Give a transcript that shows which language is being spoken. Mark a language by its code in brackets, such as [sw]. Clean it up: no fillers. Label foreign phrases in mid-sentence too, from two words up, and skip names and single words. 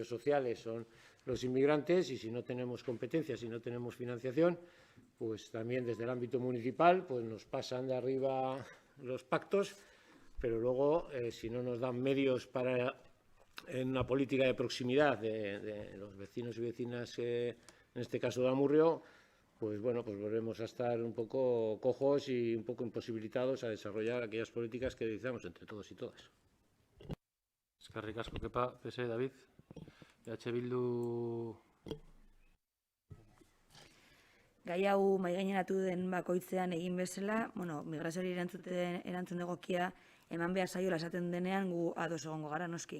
[es] sociales son los inmigrantes, y si no tenemos competencias, si no tenemos financiación, pues también desde el ámbito municipal pues nos pasan de arriba los pactos, pero luego si no nos dan medios para en una política de proximidad de los vecinos y vecinas, en este caso de Amurrio, pues bueno, pues volvemos a estar un poco cojos y un poco imposibilitados a desarrollar aquellas políticas que realizamos entre todos y todas. [eu] Eskerrik asko, Kepa. PS, David. EH Bildu. Gai hau mahaigaineratu den bakoitzean egin bezala, migrazioari erantzun egokia eman behar zaiola esaten denean gu ados egongo gara noski.